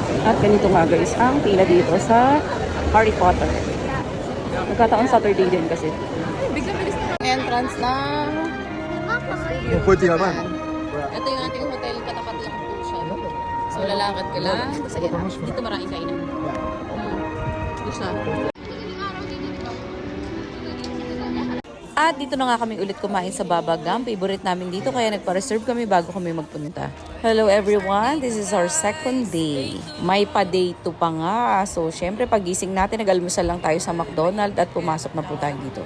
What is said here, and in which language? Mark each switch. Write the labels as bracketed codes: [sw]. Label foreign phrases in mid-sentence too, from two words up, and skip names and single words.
[tl] At ganito nga guys, ang pila dito sa Harry Potter. Nagkataon Saturday din kasi. Entrance ng... [ja] もうこうやってやばいの [tl] Ito yung ating hotel, katapat lang po siya. So lalakad ka lang. Kasi dito maraming kainan. Gusto na. At dito na nga kami ulit kumain sa Baba Gum. Favorite namin dito kaya nagpa-reserve kami bago kami magpunta. [en] Hello everyone, this is our second day. [tl] May pa-day 2 pa nga. So syempre pagising natin, nag-almusal lang tayo sa McDonald's at pumasok na po tayo dito.